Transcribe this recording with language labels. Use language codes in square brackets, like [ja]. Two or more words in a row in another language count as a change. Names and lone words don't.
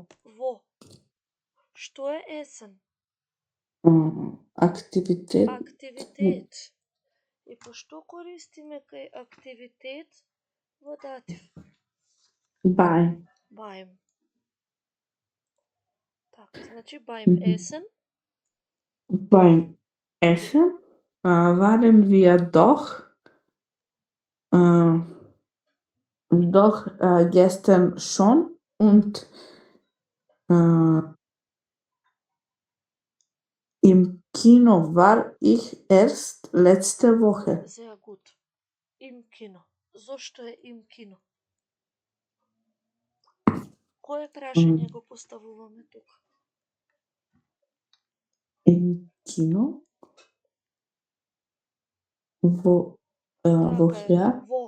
[mk] Што е есен? Активитет. Активитет. И по што користиме кај активитет во датив? Бајм. Така, значи [de] beim Essen. Beim Essen waren wir doch gestern schon und im Kino war ich erst letzte Woche. Sehr gut. Im Kino. [mk] Зошто е [de] im Kino? [mk] Кое прашање го поставуваме тука? [de] Im Kino? Wo her? [mk] Во.